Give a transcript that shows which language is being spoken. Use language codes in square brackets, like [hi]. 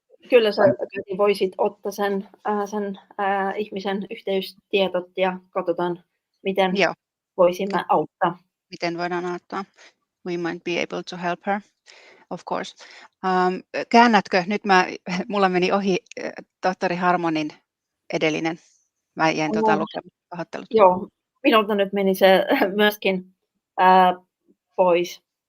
[fi] Kyllä sä voisit ottaa sen ihmisen yhteystietot ja katsotaan, miten voisimme auttaa. Miten voidaan auttaa? [en] We might be able to help her, of course. [fi] Käännätkö? Nyt mulla meni ohi tohtori Harmonin edellinen. Mä jäin lukemaan. Pahoittelut. Joo, minulta nyt meni se myöskin pois.